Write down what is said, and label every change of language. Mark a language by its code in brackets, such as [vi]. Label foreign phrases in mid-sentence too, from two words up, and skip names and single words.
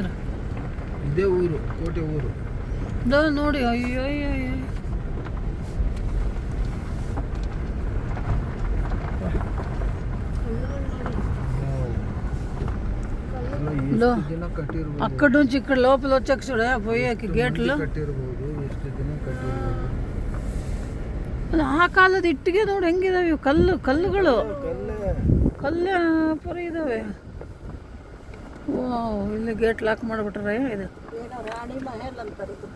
[kn] ಇದೇ ಊರು, ಕೋಟೆ ಊರು. ನೋಡಿ ಅಯ್ಯೋ ಅಯ್ಯೋ ಅಯ್ಯೋ. ಎಷ್ಟು ದಿನ ಕಟ್ಟಿರ್ಬೋದು, [te] అక్కడ నుంచి ఇక్కడ లోపల వచ్చాక చూడ పోయాక గేట్లు [kn] ಕಟ್ಟಿರ್ಬೋದು, ಎಷ್ಟು ದಿನ ಕಟ್ಟಿರ್ಬೋದು. ಅದು ಆ ಕಾಲದ ಇಟ್ಟಿಗೆ ನೋಡಿ ಹೆಂಗಿದಾವೆ ಇವು ಕಲ್ಲುಗಳು ಕಲ್ಲೇ. ಕಲ್ಲೇ ಪರಿ ಇದಾವೆ. ವಾವ್ ಇಲ್ಲಿ [en] gate lock [kn] ಮಾಡಿಬಿಟ್ರೆ ಇದು. ಏನೋ ರಾಣಿ ಮಹಲ್ ಅಂತಾರೆ ಇದಕ್ಕೆ.